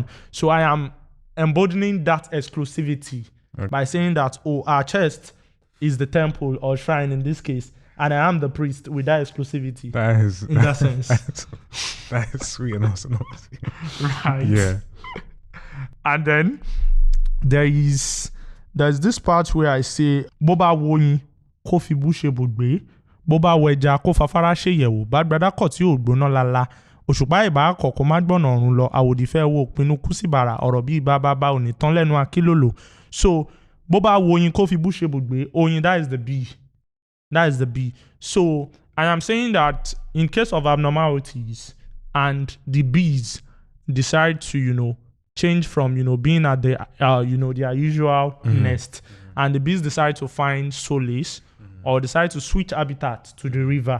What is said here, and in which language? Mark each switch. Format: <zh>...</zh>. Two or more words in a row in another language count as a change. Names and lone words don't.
<en>So I am embodying that exclusivity by saying that, our chest is the temple or shrine in this case, and I am the priest with that exclusivity. That is in that sense. That is sweet and awesome. Right. Yeah. And then there's this part where I say</en> <yo>Boba Woyin Kofi Bushe Budbe Boba Weja Ko Fafara Sheyewo Badbrada Koti Ogbona Lala Òṣùpá ìbá kọ̀kọ́ má gbọ́nà ọ̀run lọ àwòdìfẹ́ wo òpinnu kú sí bàrà ọ̀rọ̀ bíi bábábá ò ní tán lẹ́nu akílòlò. So bó bá wo oyin kó fi bú ṣe bùgbé, oyin,</yo> <en>that is the bee. That is the bee. So I am saying that in case of abnormalities and the bees decide to, change from, being at the, their usual nest, and the bees decide to find solace or decide to switch habitat to the river.</en>